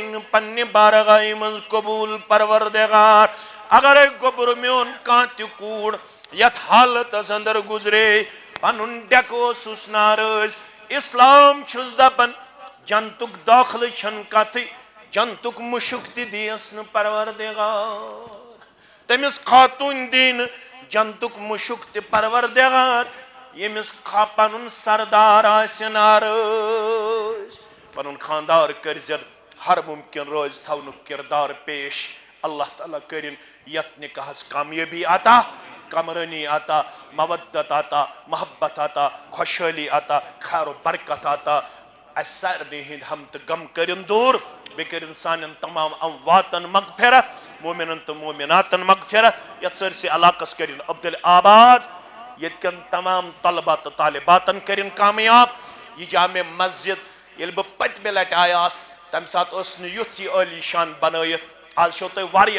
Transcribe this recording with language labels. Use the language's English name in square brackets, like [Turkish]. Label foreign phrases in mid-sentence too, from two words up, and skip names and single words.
[Kashmiri] نہٕ پننہِ بارگاہہِ منٛز قبوٗل پروردگار اگرے گوٚبُر میون کانٛہہ تہِ کوٗر یتھ حالتس اندر گُزرے پنُن ڈیکہٕ اوسُس نارٲضۍ اسلام چھُس دپان جنتُک دٲخلہٕ چھنہٕ کتھٕے جنتُک مُشُک تہِ دِیس نہٕ پروردگار تٔمِس خاتوٗن دی نہٕ جنتُک مُشُک تہِ پروردگار ییٚمِس پنُن سردار آسہِ نارٲضۍ پنُن خاندار کٔرزٮ۪ن ہر ممکن روز تھاونُک کردار پیش اللہ تعالیٰ کٔرِن یتھ نکاحس کامیٲبی عطا کمرٲنی عطا مودت عطا محبت عطا خوشحٲلی عطا خیر و برکت عطا اسہِ سارنٕے ہٕنٛدۍ ہم تہٕ غم کٔرِن دوٗر بیٚیہِ کٔرِن سانٮ۪ن تمام امواتن مغفرت مومنن تہٕ مومناتن مغفرت یتھ سٲرسٕے علاقس کٔرِن عبدل آباد ییٚتہِ کٮ۪ن تمام طلبہ تہٕ طالباتن کٔرِن کامیاب یہ جامع مسجد ییٚلہِ بہٕ پٔتمہِ لٹہِ آیاس تمہِ ساتہٕ اوس نہٕ یُتھ یہِ عٲلی شان بنٲیِتھ آز چھو تۄہہِ واریاہ